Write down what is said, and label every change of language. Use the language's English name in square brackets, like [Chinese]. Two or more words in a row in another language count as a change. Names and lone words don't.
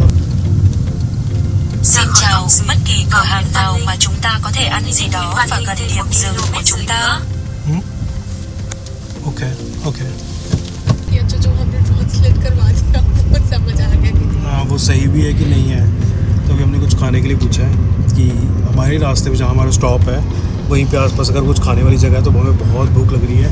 [Hindi] और [Vietnamese] Xin chào, bất kỳ cửa hàng nào mà chúng ta có thể ăn gì đó và gần điểm dừng của chúng ta. [English] okay okay, [Hindi] ये अच्छा जो हमने ट्रांसलेट करवा दिया वो समझ आ गया। हाँ वो सही भी है कि नहीं है। तो अभी हमने कुछ खाने के लिए पूछा है कि हमारे रास्ते में जहाँ हमारा स्टॉप है वहीं पे आसपास अगर कुछ खाने वाली जगह है तो हमें बहुत भूख लग रही है।